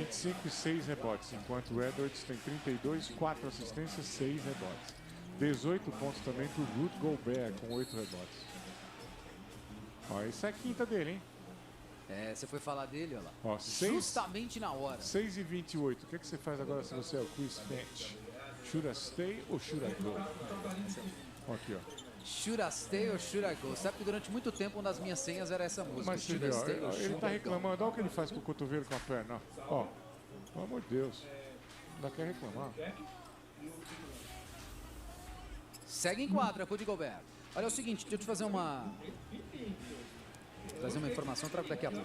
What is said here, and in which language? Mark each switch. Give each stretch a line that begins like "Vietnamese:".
Portuguese: 25 e 6 rebotes, enquanto o Edwards tem 32, 4 assistências, 6 rebotes. 18 pontos também para o Rudy Gobert com 8 rebotes. Ó, isso é a quinta dele, hein? Você foi falar dele, olha lá. Ó, justamente na hora. 6 e 28. O que você faz agora se você é o Chris Finch?
English: Should I stay
Portuguese: ou
English: should I go?
Portuguese: Aqui, ó.
English: Should I stay or should I go?
Portuguese: Sabe que durante muito tempo uma das minhas senhas era essa música. Mas
English: should I stay or
Portuguese: ele tá reclamando. Olha o que ele faz com o cotovelo com a perna. Ó, pelo amor de Deus. Ainda quer reclamar. Segue em quadra, Rudy Gobert. Olha, é o seguinte, deixa eu te fazer trazer uma informação, trago daqui a pouco.